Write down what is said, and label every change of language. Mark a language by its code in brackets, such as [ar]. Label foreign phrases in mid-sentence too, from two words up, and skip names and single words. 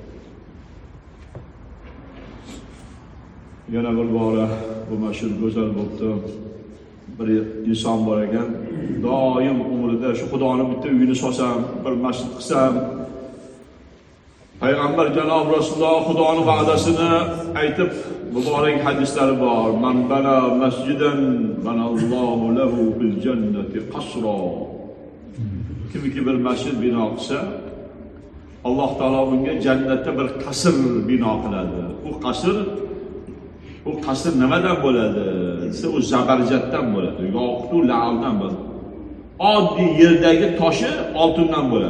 [uz] Yana bir bora bu masjid go'zal bo'ldi. Bir inson bor ekan, doim umrida shu Xudoning bitta uyini solsam, bir masjid qilsam, Payg'ambar janob Rasululloh Xudoning va'dasini aytib, muborak hadislari bor. [ar] من بنى مسجدا بنى الله له في الجنة قصرا. [uz] Kimki bir masjid bino qilsa, Alloh taolo unga jannatda bir qasr bino qiladi. U qasr nimadan bo'ladi? Desa, u zabarjatdan bo'ladi, yoqut va la'aldan bo'ladi. Oddiy yerdagi toshi oltindan bo'ladi.